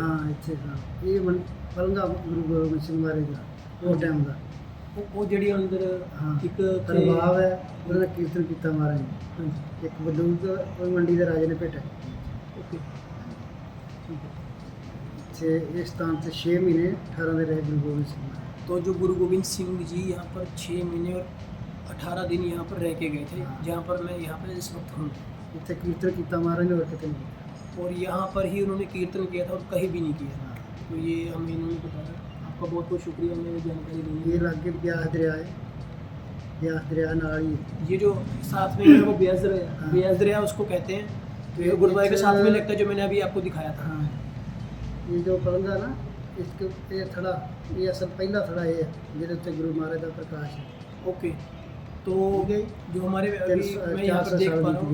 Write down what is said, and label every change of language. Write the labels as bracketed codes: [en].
[pa] ਹਾਂ ਇੱਥੇ ਹਾਂ, ਇਹ ਪਲੰਗਾ ਗੁਰੂ ਗੋਬਿੰਦ ਸਿੰਘ ਮਹਾਰਾਜ ਦਾ ਉਹ ਟਾਈਮ ਦਾ। ਉਹ ਜਿਹੜੀ ਅੰਦਰ ਹਾਂ ਇੱਕ ਦਰਬਾਰ ਹੈ, ਉਹਦਾ ਕੀਰਤਨ ਕੀਤਾ ਮਹਾਰਾਜ ਨੇ। ਹਾਂਜੀ, ਇੱਕ ਬੰਦੂਕ ਉਹ ਮੰਡੀ ਦੇ ਰਾਜੇ ਨੇ ਭੇਟਿਆ। [hi] ओके, ठीक है। [pa] ਇੱਥੇ ਇਸ ਸਥਾਨ ਤੇ 6 ਮਹੀਨੇ 18 ਦਿਨ ਰਹੇ ਗੁਰੂ ਗੋਬਿੰਦ ਸਿੰਘ ਮਹਾਰਾਜ। [hi] तो जो गुरु गोविंद सिंह जी यहाँ पर 6 महीने और 18 दिन यहाँ पर रह के गए थे, जहाँ पर मैं यहाँ पर इस वक्त हूँ। [pa] ਇੱਥੇ ਕੀਰਤਨ ਕੀਤਾ ਮਹਾਰਾਜ ਨੇ, ਹੋਰ ਕਿਤੇ ਨਹੀਂ ਕੀਤਾ। [hi] और यहाँ पर ही उन्होंने कीर्तन किया था और कहीं भी नहीं किया। तो ये हमें इन्होंने बताया। आपका बहुत बहुत शुक्रिया हमें ये जानकारी देने [pa] ਇਹ ਲਾਗੇ ਬਿਆਸ ਦਰਿਆ ਹੈ, ਬਿਆਸ ਦਰਿया ਨਾਲ ही है। [hi] ये जो साथ में है वो ब्यास दरिया, हाँ। ब्यास दरिया उसको कहते हैं। तो ये गुरुद्वारे के साथ में लगता है, जो मैंने अभी आपको दिखाया था। हाँ, ये जो पलंगा ना, इसके ये थड़ा, ये असल पहला थड़ा ये है [pa] जिहदे उत्ते [hi] गुरु महाराज का प्रकाश है। ओके, तो ठीक है। जो हमारे अभी मैं यहाँ से देख पा रहा हूँ,